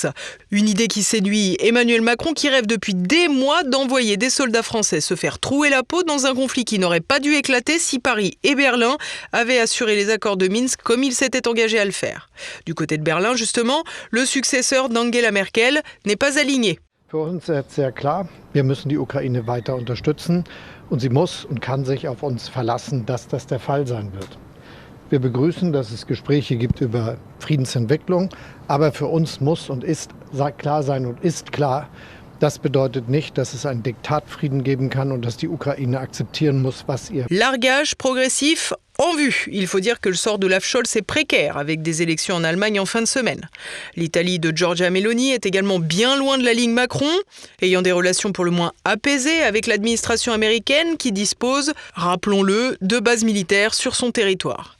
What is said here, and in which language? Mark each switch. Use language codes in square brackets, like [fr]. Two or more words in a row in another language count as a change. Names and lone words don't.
[fr] Une idée qui séduit Emmanuel Macron, qui rêve depuis des mois d'envoyer des soldats français se faire trouer la peau dans un conflit qui n'aurait pas dû éclater si Paris et Berlin avaient assuré les accords de Minsk comme ils s'étaient engagés à le faire. Du côté de Berlin, justement, le successeur d'Angela Merkel n'est pas aligné. [de] Für uns ist sehr klar, wir müssen die Ukraine weiter unterstützen und sie muss und kann sich auf uns verlassen, dass das der Fall sein wird. Wir begrüßen, dass es Gespräche gibt über Friedensentwicklung, aber für uns muss und ist klar sein und ist klar, das bedeutet nicht, dass es einen Diktatfrieden geben kann und dass die Ukraine akzeptieren muss, was ihr... [fr] Largage progressif en vue. Il faut dire que le sort d'Olaf Scholz est précaire avec des élections en Allemagne en fin de semaine. L'Italie de Giorgia Meloni est également bien loin de la ligne Macron, ayant des relations pour le moins apaisées avec l'administration américaine qui dispose, rappelons-le, de bases militaires sur son territoire.